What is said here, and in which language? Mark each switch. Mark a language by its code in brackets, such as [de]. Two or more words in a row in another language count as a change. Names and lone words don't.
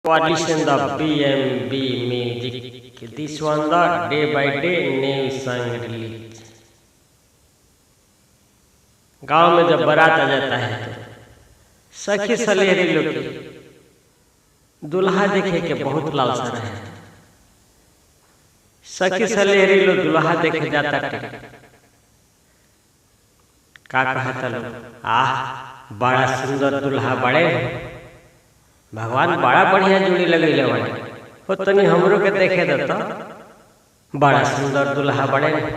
[en] Listen the BMB music. This one the day by day new song release. [bho] गांव में जब बारात आ जाता है तो सखी सलेहरी लोग दुल्हा देखे के बहुत लालसा रहे। सखी सलेहरी लोग दुल्हा देखे जाता थे का कहता लोग बड़ा सुंदर दुल्हा बड़े भगवान बड़ा बढ़िया जोड़ी लगे हो तनी हमरो के देखे दो बड़ा सुंदर दुल्हा बड़े